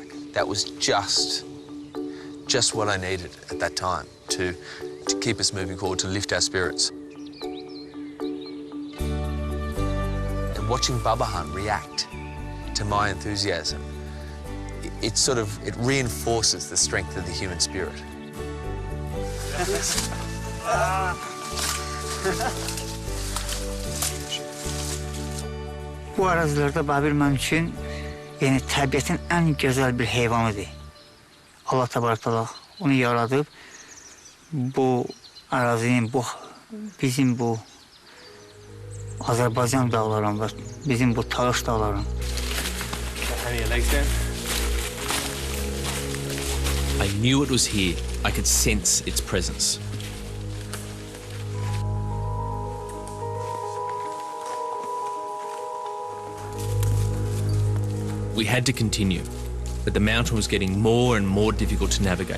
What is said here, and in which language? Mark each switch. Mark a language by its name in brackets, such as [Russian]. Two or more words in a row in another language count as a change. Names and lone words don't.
[English] That was just what I needed at that time to keep us moving forward, to lift our spirits. And watching Babahan react to my enthusiasm, it reinforces the strength of the human spirit. [Azerbaijani] Bu arazilerde Babil mənim üçün təbiətin ən gözəl bir heyvanıdır. Allah təbarəkələ onu yaradıb, bu arazinin, bizim bu Azerbaycan dağlarının və bizim bu Talış dağlarının. [English] I knew it was here. I could sense its presence. We had to continue, but the mountain was getting more and more difficult to navigate.